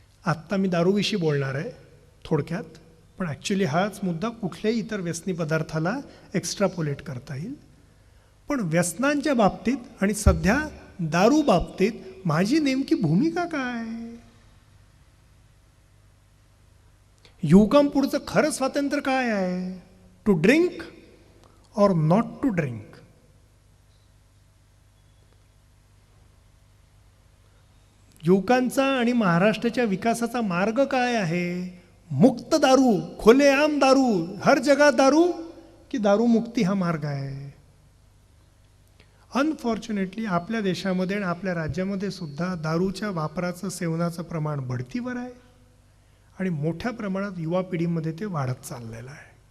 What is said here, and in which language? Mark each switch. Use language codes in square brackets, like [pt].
[mr] आत्ता मी दारूविषयी बोलणार आहे थोडक्यात, पण ॲक्च्युली हाच मुद्दा कुठल्याही इतर व्यसनी पदार्थाला एक्स्ट्रापोलेट करता येईल. पण व्यसनांच्या बाबतीत आणि सध्या दारू बाबतीत माझी नेमकी भूमिका काय? युवकांपुढचं खरं स्वातंत्र्य काय आहे? [en] to drink [hi] और [en] Not to drink? [mr] युवकांचा आणि महाराष्ट्राच्या विकासाचा मार्ग काय आहे? मुक्त दारू, खुलेआम दारू, [hi] हर जगह दारू, [mr] की दारू मुक्ती हा मार्ग आहे? अनफॉर्च्युनेटली आपल्या देशामध्ये आणि आपल्या राज्यामध्ये सुद्धा दारूच्या वापराचं सेवनाचं प्रमाण बढतीवर आहे आणि मोठ्या प्रमाणात युवा पिढीमध्ये ते वाढत चाललेलं आहे.